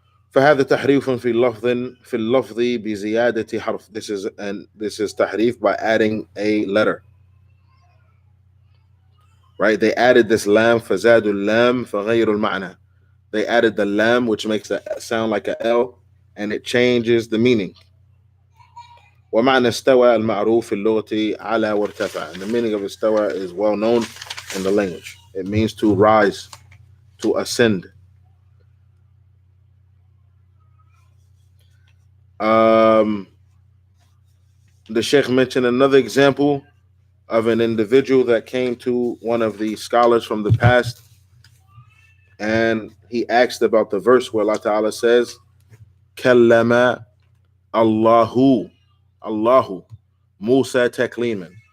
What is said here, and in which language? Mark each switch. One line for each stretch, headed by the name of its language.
Arabic: فهذا تحريف في اللفظ بزيادة حرف.
English: This is تحريف by adding a letter. Right? They added this lam,
Arabic: فزادوا اللام فغيروا المعنى.
English: They added the lam, which makes it sound like a L, and it changes the meaning.
Arabic: ومعنى استوى المعروف في اللغة على وارتفع.
English: And the meaning of استوى is well known in the language. It means to rise, to ascend. The Sheikh mentioned another example of an individual that came to one of the scholars from the past, and he asked about the verse where Allah Ta'ala says,
Arabic: Kallama Allahu Musa takliman.